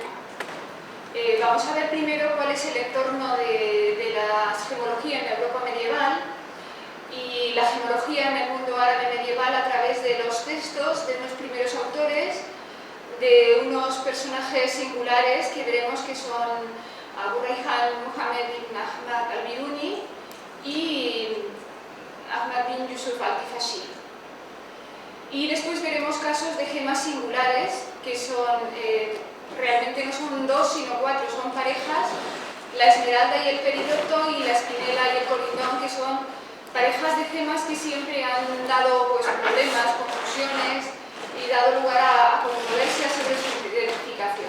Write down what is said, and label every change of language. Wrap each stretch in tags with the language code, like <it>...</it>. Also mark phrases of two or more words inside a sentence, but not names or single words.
<es>Vamos a ver primero cuál es el entorno de la gemología en la Europa medieval y la gemología en el mundo árabe medieval a través de los textos de unos primeros autores, de unos personajes singulares que veremos que son Abu Rayhan Muhammad ibn Ahmad al-Biruni y Ahmad bin Yusuf al-Kifashi. Y después veremos casos de gemas singulares que son realmente no son dos sino cuatro, son parejas, la esmeralda y el peridoto y la espinela y el colindón, que son parejas de gemas que siempre han dado problemas, confusiones y dado lugar a controversias sobre su identificación.</es>